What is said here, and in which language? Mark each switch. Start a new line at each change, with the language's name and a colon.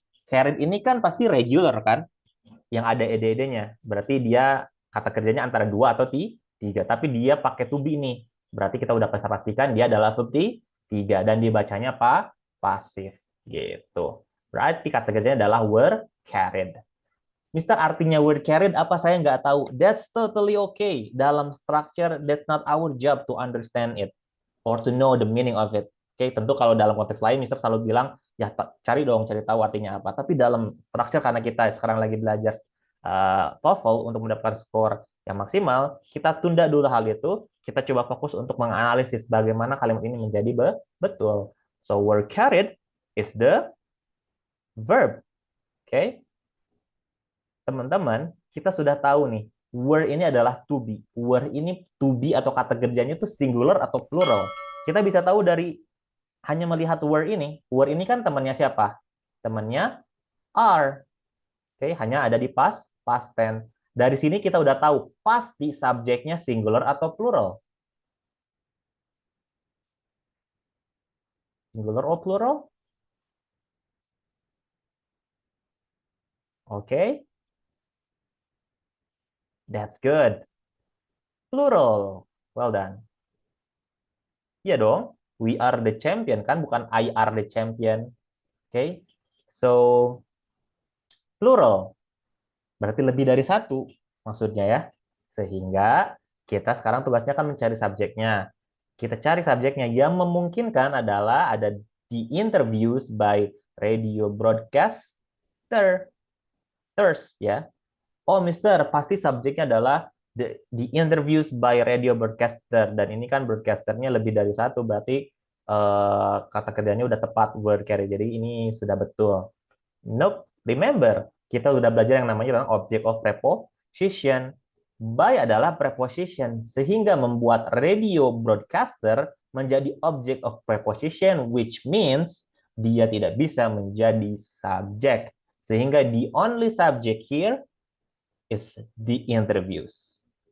Indonesian: Carried ini kan pasti regular kan, yang ada ed-nya. Berarti dia kata kerjanya antara 2 atau 3, tapi dia pakai to be nih. Berarti kita udah bisa pastikan dia adalah verb 3 dan dibacanya pasif gitu. Berarti kata kerjanya adalah were carried. Mister, artinya were carried apa saya nggak tahu.
English: That's totally okay. Dalam structure, that's not our job to understand it or to know the meaning of it.
Indonesian: Oke, tentu kalau dalam konteks lain, Mister selalu bilang, ya cari dong, cari tahu artinya apa. Tapi dalam structure, karena kita sekarang lagi belajar TOEFL untuk mendapatkan skor yang maksimal, kita tunda dulu hal itu. Kita coba fokus untuk menganalisis bagaimana kalimat ini menjadi betul.
English: So, were carried is the verb.
Indonesian: Oke, teman-teman, kita sudah tahu nih, were ini adalah to be. Were ini to be atau kata kerjanya itu singular atau plural. Kita bisa tahu dari hanya melihat were ini. Were ini kan temannya siapa? Temannya are. Oke, hanya ada di past tense. Dari sini kita udah tahu pasti subjeknya singular atau plural.
English: Singular or plural?
Indonesian: Oke.
English: That's good. Plural. Well done.
Indonesian: Iya dong.
English: We are the champion kan, bukan I are the champion. Oke. So, plural.
Indonesian: Berarti lebih dari satu maksudnya ya. Sehingga kita sekarang tugasnya kan mencari subjeknya. Kita cari subjeknya yang memungkinkan adalah ada di interviews by radio broadcaster. Ya. Oh, Mister, pasti subjeknya adalah the interviews by radio broadcaster. Dan ini kan broadcasternya lebih dari satu, berarti kata kerjanya udah tepat, word carry. Jadi ini sudah betul. Nope, remember, kita udah belajar yang namanya tentang object of preposition. By adalah preposition, sehingga membuat radio broadcaster menjadi object of preposition,
English: which means
Indonesian: dia tidak bisa menjadi subjek.
English: Sehingga the only subject here is the interviews.